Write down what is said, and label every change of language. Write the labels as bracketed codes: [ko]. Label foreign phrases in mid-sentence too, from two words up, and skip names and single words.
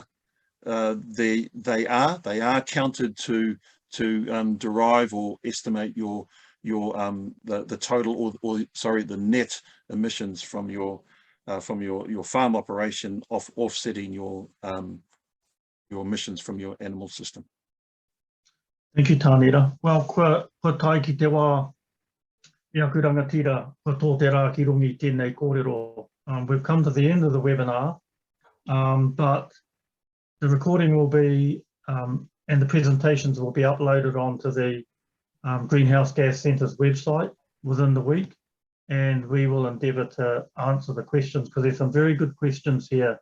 [en] They are counted to derive or estimate the total or sorry, the net emissions from your farm operation, offsetting your emissions from your animal system. Thank you, Tānera. Well, [mi] kua tai ki te wā, I aku rangatira, kua tō te rā ki rungi tēnei kōrero. [en] We've come to the end of the webinar, but the recording will be, and the presentations will be uploaded onto the Greenhouse Gas Centre's website within the week, and we will endeavour to answer the questions, because there's some very good questions here.